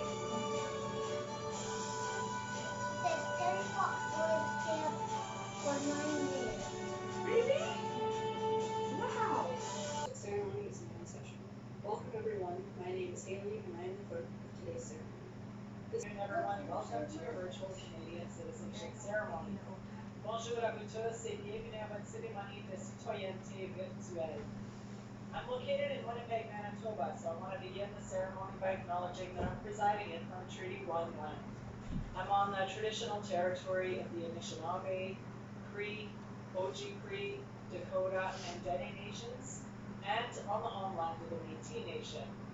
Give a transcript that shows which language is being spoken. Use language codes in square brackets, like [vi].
[en] It says Terry Fox lived there for 9 years. Really? Wow. Ceremony is in session. Welcome everyone. My name is Haley and I am the clerk of today's ceremony. Good evening everyone. Welcome to your virtual Canadian citizenship ceremony. [fr] Bonjour à vous tous et bienvenue à votre cérémonie de citoyenneté virtuelle. [en] I'm located in Winnipeg, Manitoba, so I want to begin the ceremony by acknowledging that I'm presiding in from Treaty 1 land. I'm on the traditional territory of the Anishinaabe, Cree, Oji-Cree, Dakota, and Dene nations, and on the homeland of the Métis Nation.